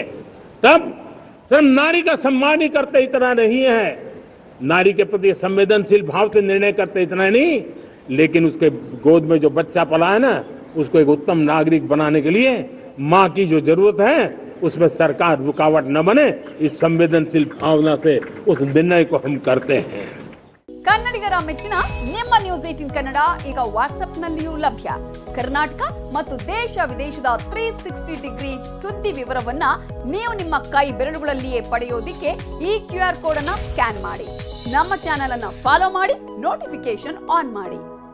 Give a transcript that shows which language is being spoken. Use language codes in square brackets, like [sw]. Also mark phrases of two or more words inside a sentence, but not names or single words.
[hi] तब सिर्फ नारी का सम्मान ही करते इतना नहीं है, नारी के प्रति संवेदनशील भाव से निर्णय करते इतना नहीं, लेकिन उसके गोद में जो बच्चा पला है ना, उसको एक उत्तम नागरिक बनाने के लिए माँ की जो जरूरत है उसमें सरकार रुकावट न बने, इस संवेदनशील भावना से उस निर्णय को हम करते हैं। [kn] ಕನ್ನಡಿಗರ ಮೆಚ್ಚಿನ ನಿಮ್ಮ ನ್ಯೂಸ್ 18 ಕನ್ನಡ ಈಗ ವಾಟ್ಸ್ಆಪ್ನಲ್ಲಿಯೂ ಲಭ್ಯ. ಕರ್ನಾಟಕ ಮತ್ತು ದೇಶ ವಿದೇಶದ 360 ಡಿಗ್ರಿ ಸುದ್ದಿ ವಿವರವನ್ನ ನೀವು ನಿಮ್ಮ ಕೈ ಬೆರಳುಗಳಲ್ಲಿಯೇ ಪಡೆಯೋದಿಕ್ಕೆ ಈ [en] QR code [kn] ಅನ್ನು ಸ್ಕ್ಯಾನ್ ಮಾಡಿ. ನಮ್ಮ ಚಾನೆಲ್ ಅನ್ನು ಫಾಲೋ ಮಾಡಿ, [en] notification on [kn] ಮಾಡಿ.